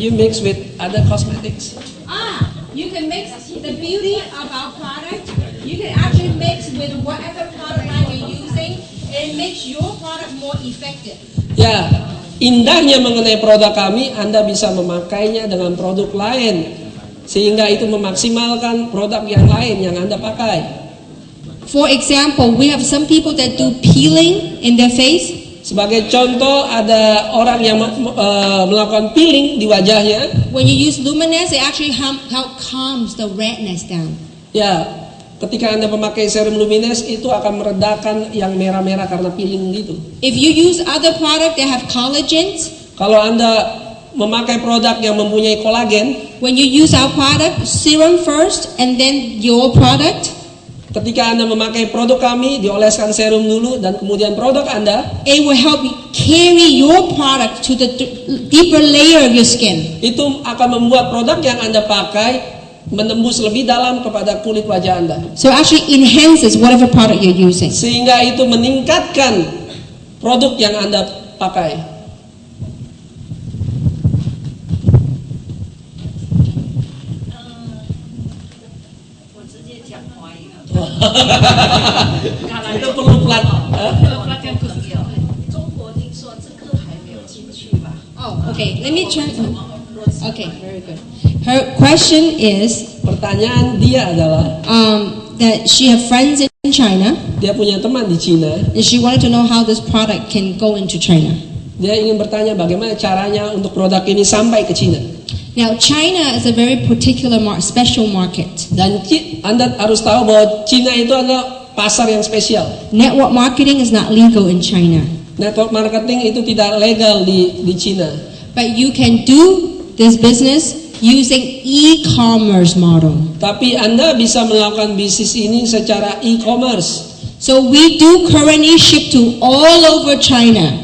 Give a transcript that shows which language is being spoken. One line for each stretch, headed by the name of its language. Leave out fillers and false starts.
English: you mix with other cosmetics. You can mix the beauty of our product. You can actually mix with whatever product line you're using and makes your product more effective.
Indonesian: Ya, indahnya mengenai produk kami, Anda bisa memakainya dengan produk lain sehingga itu memaksimalkan produk yang lain yang Anda pakai.
English: For example, we have some people that do peeling in their face.
Indonesian: Sebagai contoh, ada orang yang melakukan peeling di wajahnya.
English: When you use Luminous, it actually help calms the redness down.
Indonesian: Ya, ketika Anda memakai serum Luminous itu akan meredakan yang merah-merah karena peeling gitu.
English: If you use other product that have collagens,
Indonesian: Kalau Anda memakai produk yang mempunyai kolagen,
English: when you use our product, serum first and then your product,
Indonesian: ketika Anda memakai produk kami, dioleskan serum dulu dan kemudian produk Anda,
English: it will help you carry your product to the deeper layer of your skin.
Indonesian: itu akan membuat produk yang Anda pakai menembus lebih dalam kepada kulit wajah Anda.
English: So it actually enhances whatever product you're using.
Indonesian: Sehingga itu meningkatkan produk yang Anda pakai. Itu perlu pelan.
English: Oh, okay. Let me try. Okay, very good. Her question is
Indonesian: Pertanyaan dia adalah,
English: that she have friends in China
Indonesian: dia punya teman di Cina.
English: and she wanted to know how this product can go into China.
Indonesian: Dia ingin bertanya bagaimana caranya untuk produk ini sampai ke Cina.
English: Now, China is a very particular special market.
Indonesian: Dan Anda harus tahu bahwa Cina itu adalah pasar yang spesial.
English: Network marketing is not legal in China,
Indonesian: Network marketing itu tidak legal di Cina.
English: but you can do this business using e-commerce model.
Indonesian: Tapi Anda bisa melakukan bisnis ini secara e-commerce.
English: So we do currently ship to all over China